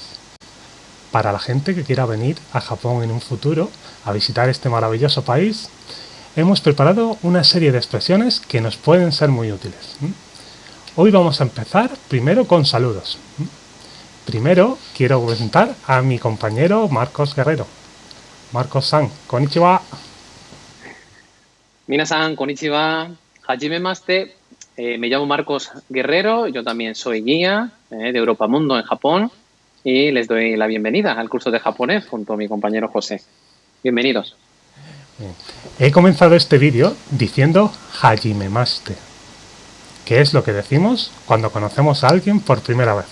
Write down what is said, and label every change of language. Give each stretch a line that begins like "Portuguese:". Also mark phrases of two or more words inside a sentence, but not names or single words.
Spanish: Para la gente que quiera venir a Japón en un futuro a visitar este maravilloso país, hemos preparado una serie de expresiones que nos pueden ser muy útiles. Hoy vamos a empezar primero con saludos. Primero quiero presentar a mi compañero Marcos Guerrero.
Japanese: Marcos-san, konnichiwa. 皆さん、こんにちは. Hajimemaste.
Spanish: Me llamo Marcos Guerrero, yo también soy guía de Europamundo en Japón y les doy la bienvenida al curso de japonés junto a mi compañero José. Bienvenidos. Bien. He comenzado este vídeo diciendo Hajimemaste, que es lo que decimos cuando conocemos a alguien por primera vez.